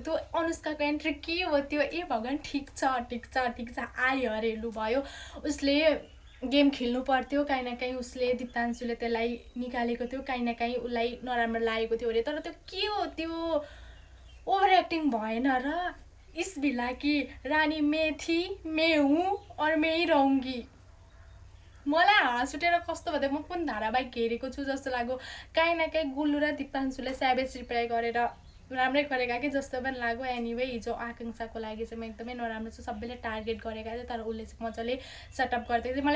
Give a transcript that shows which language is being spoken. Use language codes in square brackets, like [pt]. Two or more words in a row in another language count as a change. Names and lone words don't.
[ne] त्यो अनुष्काको एन्ट्री के हो त्यो, ए भगवान् ठिक छ आयो अरे, लु भयो। उसले गेम खेल्नु पर्थ्यो, काहीँ न काहीँ उसले दिप्तांशुले त्यसलाई निकालेको थियो, काहीँ न काहीँ उसलाई नराम्रो लागेको थियो अरे। तर त्यो के हो, त्यो [en] over acting [ne] भएन र। [hi] इस भिला की रानी मैं थी, मैं हूँ और मैं ही रहूँगी। [ne] मलाई हाँस उठेर कस्तो भयो, म कुन धारावाहिक हेरेको छु जस्तो लाग्यो। काहीँ न काहीँ गुल्लु र दिप्तांशुले [en] savage reply [ne] गरेर राम्रै गरेका कि जस्तो पनि लाग्यो। एनिवे हिजो आकाङ्क्षाको लागि चाहिँ म एकदमै नराम्रो छु। सबैले टार्गेट गरेका थियो तर उसले चाहिँ मजाले सेटअप गर्दै थियो।